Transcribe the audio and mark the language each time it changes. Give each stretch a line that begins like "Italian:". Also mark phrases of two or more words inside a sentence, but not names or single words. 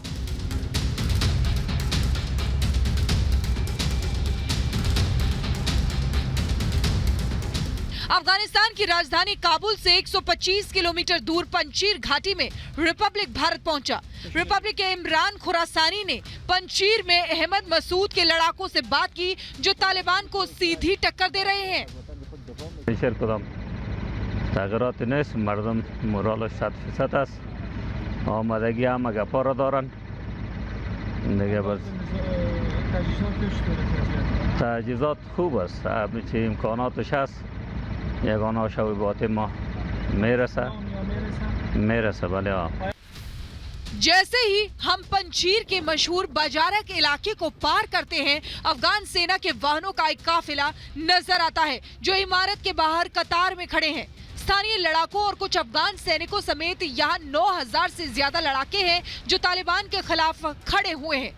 Hindi: अफगानिस्तान की राजधानी काबुल से 125 किलोमीटर दूर पंजशीर घाटी में रिपब्लिक भारत पहुंचा। रिपब्लिक के इमरान खुरासानी ने पंजशीर में अहमद मसूद के लड़ाकों से बात की जो तालिबान को सीधी टक्कर दे रहे हैं।
Persian: تغییرات نیست، مردم مورالش 100% است، آمادگی هم گپا را دارن دیگه. بس تجهیزات خوب است، همه چی امکاناتش هست، یگانه شویبات ما میرسه بله.
Hindi: जैसे ही हम पंजशीर के मशहूर बाजारक इलाके को पार करते हैं, अफगान सेना के वाहनों का एक काफिला नजर आता है जो इमारत के बाहर कतार में खड़े हैं। स्थानीय लड़ाकों और कुछ अफगान सैनिकों समेत यहाँ 9000 से ज्यादा लड़ाके हैं जो तालिबान के खिलाफ खड़े हुए हैं।